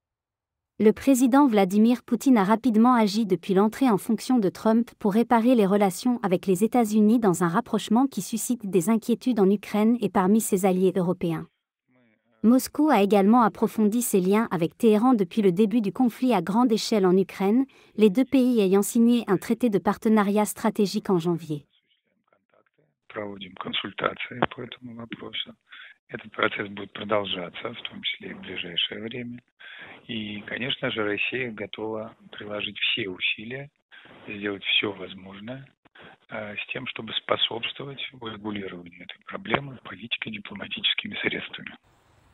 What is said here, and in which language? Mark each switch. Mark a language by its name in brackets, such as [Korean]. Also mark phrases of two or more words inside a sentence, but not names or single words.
[French] Le président Vladimir Poutine a rapidement agi depuis l'entrée en fonction de Trump pour réparer les relations avec les États-Unis dans un rapprochement qui suscite des inquiétudes en Ukraine et parmi ses alliés européens. Moscou a également approfondi ses liens avec Téhéran depuis le début du conflit à grande échelle en Ukraine, les deux pays ayant signé un traité de partenariat stratégique en janvier. [Russian] Проводим консультации по этому вопросу. Этот процесс будет продолжаться, в том числе и в ближайшее время. И, конечно же, Россия готова приложить все усилия, сделать все возможное с тем, чтобы способствовать урегулированию этой проблемы политикой и дипломатическими средствами.